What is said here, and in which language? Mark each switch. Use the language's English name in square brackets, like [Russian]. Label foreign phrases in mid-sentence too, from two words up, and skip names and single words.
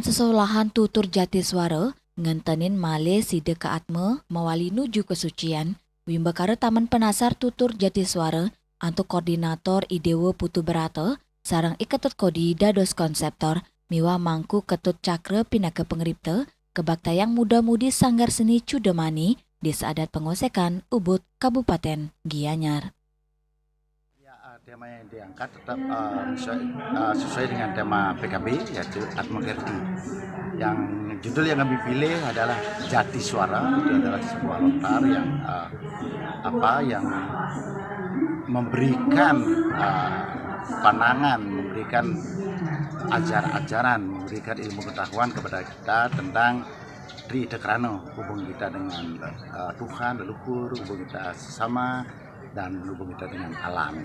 [Balinese] sesolahan tutur Jatiswara ngentenin male side ke Atma mawali nuju kesucian Wimbakara Taman Penasar Tutur Jatiswara antuk koordinator Idewo Putu Berata, sarang iketut kodi dados konseptor, miwa mangku ketut cakre pinaka pengripte, kebaktayang muda-mudi Sanggar Seni Cudamani, Desa Adat Pengosekan, Ubud, Kabupaten Gianyar. [Indonesian] Tema yang diangkat tetap sesuai dengan tema PKB, yaitu Atma Kerti. Yang judul yang kami pilih adalah Jati Suara, itu adalah sebuah lontar yang memberikan pandangan, memberikan ajaran, memberikan ilmu pengetahuan kepada kita tentang Tri Dekrano, hubungan kita dengan Tuhan, leluhur, hubungan kita sesama, dan hubungan kita dengan alamnya.